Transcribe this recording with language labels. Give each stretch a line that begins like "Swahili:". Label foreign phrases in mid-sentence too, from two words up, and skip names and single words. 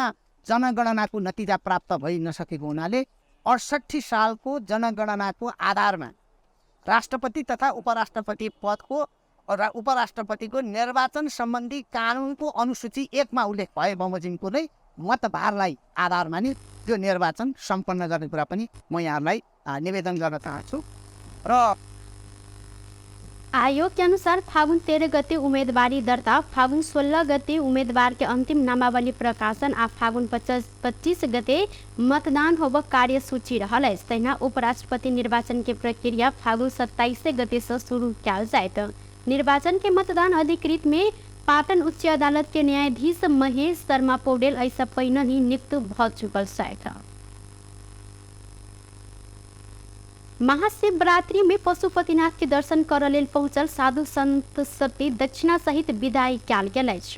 Nepali: जनगणनाको नतिजा प्राप्त भइ नसकेको हुनाले 68 सालको जनगणनाको आधारमा राष्ट्रपति तथा उपराष्ट्रपति पदको र उपराष्ट्रपतिको निर्वाचन सम्बन्धी कानुनको अनुसूची 1 मा उल्लेख भए बमोजिमको नै मतभारलाई आधार मानि त्यो निर्वाचन सम्पन्न गर्ने कुरा पनि म यहाँलाई निवेदन गर्न चाहन्छु। र
Maithili: आयोग के अनुसार फागुन 13 गते उम्मीदवारी दर्ता, फागुन 16 गते उम्मीदवार के अंतिम नामावली प्रकाशन आ फागुन 25 गते मतदान होब कार्यसूची रहल है। तहिना उपराष्ट्रपति निर्वाचन के प्रक्रिया फागुन 27 गते से शुरू कयल जायत। निर्वाचन के मतदान अधिकृत में पाटन उच्च अदालत के न्यायाधीश महेश शर्मा पौडेल ऐसा पहिने ही नियुक्त भ चुकल छ। महाशिवरात्रि में पशुपतिनाथ के दर्शन कर लेल पहुंचल साधु संत सबके दक्षिणा सहित विदाई कयल गेल छै।